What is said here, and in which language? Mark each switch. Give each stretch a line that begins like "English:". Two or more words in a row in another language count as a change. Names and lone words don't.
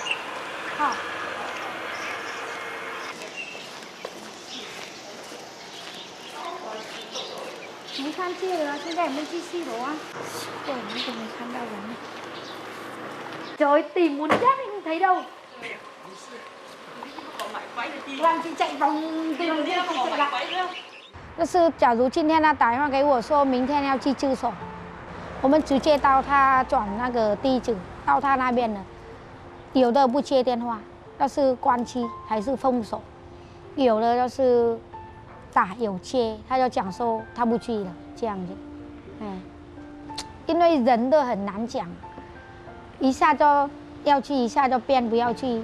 Chinese: 好。没看见了，现在我们去4樓啊。我們都沒看到人。
Vietnamese: trời tìm muốn chết không thấy đâu. Làm chị chạy vòng tìm đi không chạy lại.
Chinese: 就是假如今天他打电话给我说明天要去自首，我们直接到他转那个地址到他那边了。有的不接电话，要是关机还是封锁；有的就是打有接，他就讲说他不去了这样子。因为人都很难讲， 一下就要去，一下就变不要去。